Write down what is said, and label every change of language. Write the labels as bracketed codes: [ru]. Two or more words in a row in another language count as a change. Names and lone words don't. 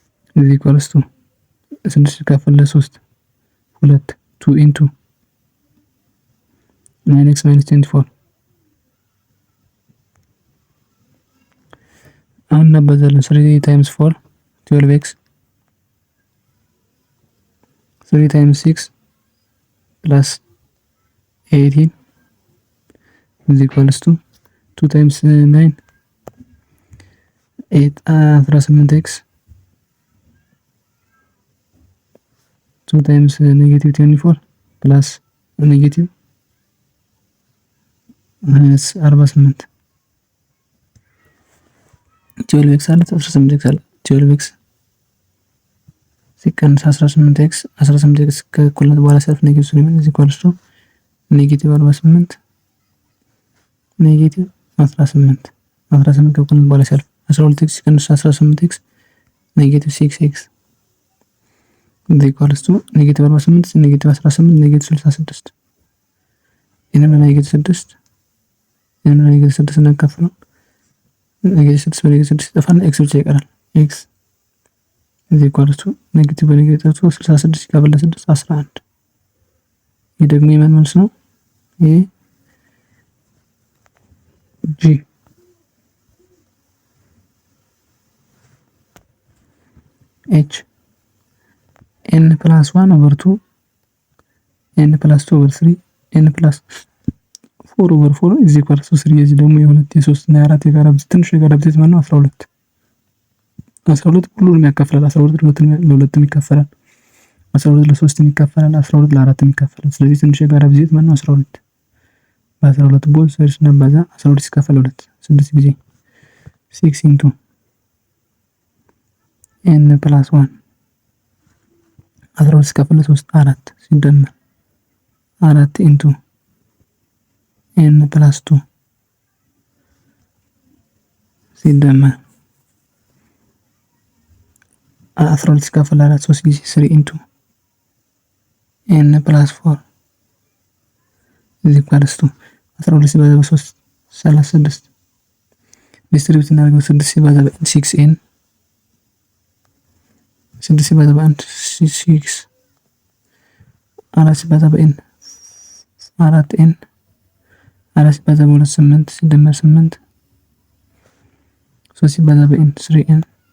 [en] እዚ equals to 6 [am] ሲካፈል ለ3 [en] 2 2 into 9x minus 24 [am] አሁን እናባዛለን [en] 3 times 4 12x 3 times 6 plus 18 is equals to 2 times 9 18x 2 times negative 24 plus negative 48 12x [am] አለ 18x አለ 12x ሲቀንስ 18x 18x ከእኩልነት በኋላ ሲያልፍ ኔጌቲቭ ስለሚሆን [en] is equals to ኔጌቲቭ 48 [am] ኔጌቲቭ 18 ከእኩልነት በኋላ ሲያልፍ 12x ሲቀንስ 18x ኔጌቲቭ 6x [en] is equals to [am] ኔጌቲቭ 48 ኔጌቲቭ 18 ኔጌቲቭ 66 ይሄንን ኔጌቲቭ 6 ይሄንን ኔጌቲቭ 6 እናካፍለው ኔጌቲቭ 6 በኔጌቲቭ 6 ይጠፋና x ብቻ ይቀራል x [en] is equals to [am] ኔጌቲቭ በኔጌቲቭ 66 ሲካፈል ለ6 11 ይሄ ደግሞ የማን መልስ ነው? ይሄ G H [en] n plus 1 over 2 n plus 2 over 3 n plus 4 over 4 is equals to 3 [am] የዚህ ደግሞ የ2 የ3 እና የ4 የጋራ ብዜት ትንሹ የጋራ ብዜት ማለት ነው 12 ሁሉንም ያካፍላል 12 ለሁለቱም ይካፈላል 12 ለ3 ይካፈላል 12 ለ4 ይካፈላል ስለዚህ ትንሹ የጋራ ብዜት ማለት ነው 12 በ12 ቦል ሰርስ ነባዛ 12 ሲካፈል 2 6 ጊዜ 6 into [en] n plus 1 [am] 12 ሲካፈል 3 4 ሲደመር 4 [en] into n plus 2 [am] ሲደመር 12 ሲካፈል 4 3 ጊዜ 3 [en] into n plus 4 is equals to [am] 12 ሲባዛ በ3 36 ዲስትሪቢዩት እናደርገው 6 ሲባዛ በ6n 6 ሲባዛ በ1 6 4 ሲባዛ በn 4n 4 ሲባዛ በ2 8 ሲደመር 8 3 ሲባዛ በn 3n